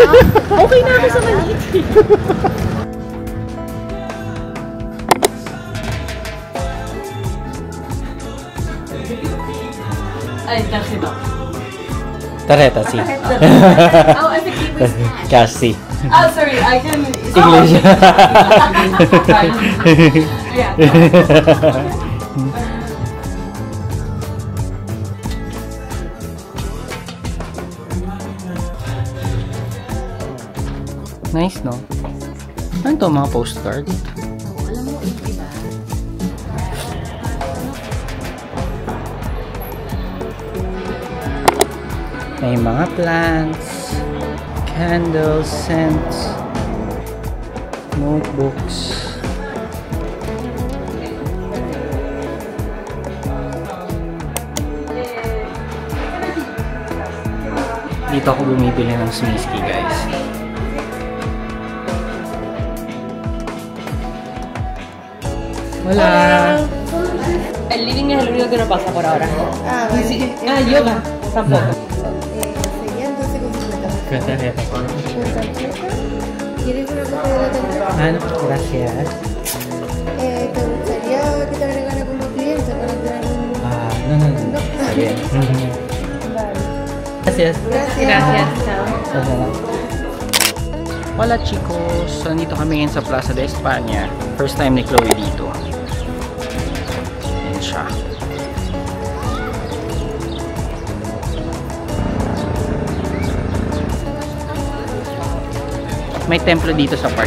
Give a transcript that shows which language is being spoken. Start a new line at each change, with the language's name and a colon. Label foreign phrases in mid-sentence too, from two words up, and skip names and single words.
Filipino: Okay na ako sa maliit. Ay, kasi ba?
Spanish: Tareta, si.
English: Oh, effective.
Filipino: Kasi.
English: Oh, sorry, I can... English. Yeah. Nice, no?
Filipino: Ano to, mga postcard? Alam mo, diba? May mga
English: plants, candles, scents, notebooks.
Filipino: Dito ako bumibili ng Smisky, guys.
Spanish: Hola. El living es el único que no pasa por ahora. Ah, vale. Sí. Ah, yoga, tampoco. Serían 12,50. Con tarjeta. ¿Con tarjeta? ¿Quieres una copia de la tarjeta? Ah, no, gracias. ¿Te gustaría que te agregara como cliente para tener un...? Ah, no. Está bien. Vale. Gracias. Gracias, chao. Hola chicos!
Filipino: So, nandito kami ngayon sa Plaza de España. First time ni Chloe dito. Ayan siya. May templo dito sa park.